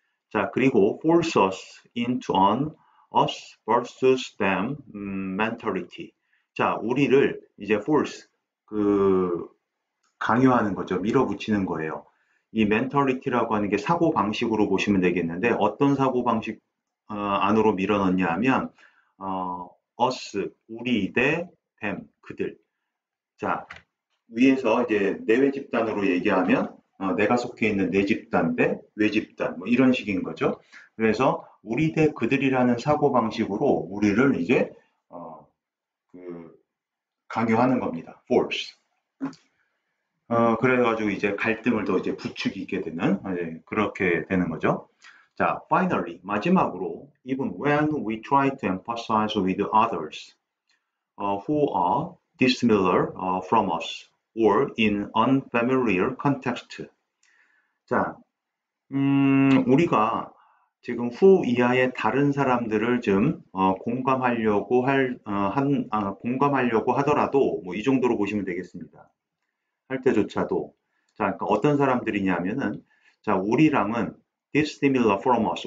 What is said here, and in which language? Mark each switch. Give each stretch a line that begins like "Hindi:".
English: 자, 그리고 force us into an us versus them mentality.
Korean: 자, 우리를 이제 force, 강요하는 거죠. 밀어붙이는 거예요. 이 멘털리티라고 하는 게 사고 방식으로 보시면 되겠는데 어떤 사고 방식 안으로 밀어넣냐 하면 us 우리 대 them 그들. 자, 위에서 이제 내외 집단으로 얘기하면 내가 속해 있는 내 집단 대 외 집단 뭐 이런 식인 거죠. 그래서 우리 대 그들이라는 사고 방식으로 우리를 이제 강요하는 겁니다.
English: force.
Korean: 그래가지고 이제 갈등을 더 이제 부추기게 되는, 그렇게 되는 거죠.
English: 자, finally, 마지막으로, even when we try to emphasize with others who are dissimilar from us or in unfamiliar context.
Korean: 자, 우리가 지금 후 이하의 다른 사람들을 좀 공감하려고 공감하려고 하더라도 뭐 이 정도로 보시면 되겠습니다. 할 때조차도 자, 그러니까 어떤 사람들이냐면은 자, 우리랑은
English: dissimilar from us.